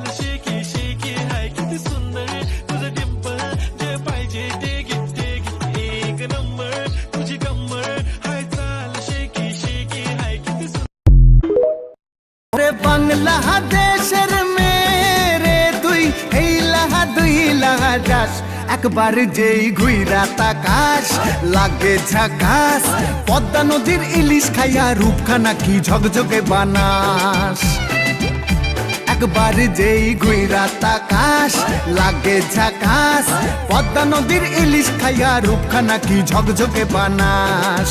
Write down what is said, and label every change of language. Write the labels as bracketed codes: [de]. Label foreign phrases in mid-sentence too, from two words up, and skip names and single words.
[mr] शेकी शेकी हाय, किती सुंदर तुझं डिंपल, जे पाहिजे ते घे एक नंबर तुझी कंबर हाय, चाल शेकी शेकी हाय, किती [bn] सुंदर বাংলাদেশের মেরে তুই এই লাহা দুই লাহা যাস, একবার যেই ঘুইরা তাকাস লাগে ঝাকাস, পদ্মা নদীর ইলিশ খাইয়া রূপখানা কি ঝকঝকে বানাস। একবার যেই ঘুইরা তাকাস লাগে ঝাকাস, পদ্মা নদীর ইলিশ খাইয়া রূপখানা কি ঝকঝকে বানাস।